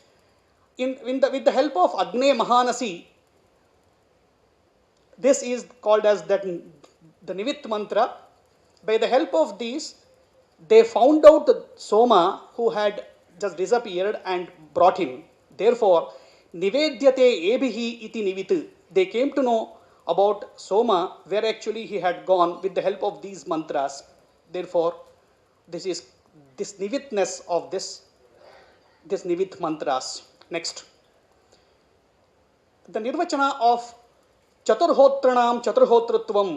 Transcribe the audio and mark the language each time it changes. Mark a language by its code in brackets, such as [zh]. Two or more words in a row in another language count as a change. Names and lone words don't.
[en] With the help of Agne Mahanasi, this is called as the Nivit mantra. By the help of these, they found out Soma who had just disappeared and brought him. Therefore, [sa] Nivedyate ebhihi iti nivit. [en] They came to know about Soma, where actually he had gone with the help of these mantras. Therefore, this is this nivitness of this Nivit mantras. Next. The Nirvachana of [sa] Chaturhotranam Chaturhotratvam.